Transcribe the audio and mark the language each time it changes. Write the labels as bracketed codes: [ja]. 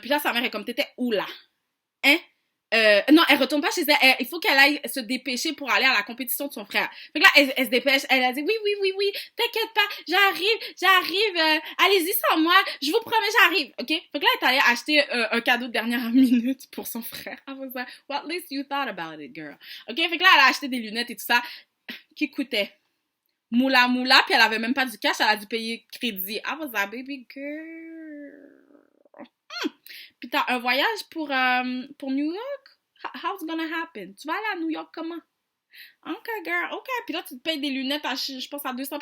[fr] Puis là, sa mère est comme, t'étais où là? Hein? Non, elle retourne pas chez elle. Il faut qu'elle aille se dépêcher pour aller à la compétition de son frère. Fait que là, elle se dépêche. Elle a dit, oui, t'inquiète pas, j'arrive, allez-y sans moi, je vous promets, j'arrive, ok? Fait que là, elle est allée acheter un cadeau de dernière minute pour son frère. [en] I was like, well, at least you thought about it, girl. Ok? [fr] Fait que là, elle a acheté des lunettes et tout ça, qui coûtaient moula, puis elle avait même pas du cash, elle a dû payer crédit. [en] I was like, baby girl. [fr] Puis t'as un voyage pour New York? [en] How's gonna happen? [fr] Tu vas aller à New York comment? Ok, girl, ok. Puis là, tu te payes des lunettes à, je pense, à 200$.